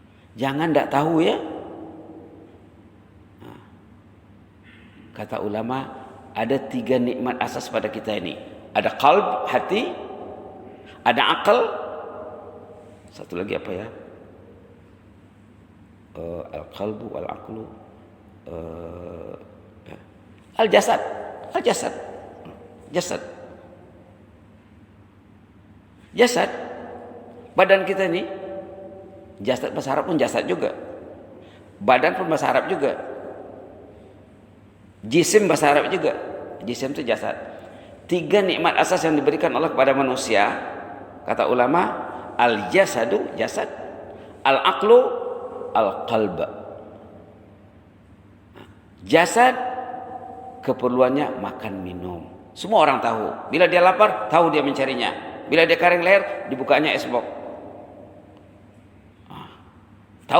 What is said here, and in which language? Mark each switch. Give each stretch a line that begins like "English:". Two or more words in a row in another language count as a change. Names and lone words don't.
Malay: Jangan tidak tahu ya. Kata ulama, ada 3 nikmat asas pada kita ini. Ada qalb, hati, ada akal, satu lagi apa ya?
Arabic: القلب، العقل,
Malay: al-jasad. Al-jasad. Jasad. Badan kita ini, jasad bahasa Arab pun jasad juga. Badan pun bahasa Arab juga. Jisim bahasa Arab juga. Jisim itu jasad. 3 nikmat asas yang diberikan Allah kepada manusia, kata ulama, al-jasadu, jasad,
Arabic: العقل، القلب.
Malay: Jasad keperluannya makan minum. Semua orang tahu. Bila dia lapar, tahu dia mencarinya. Bila dia kering leher, dibukanya es box. Tahu.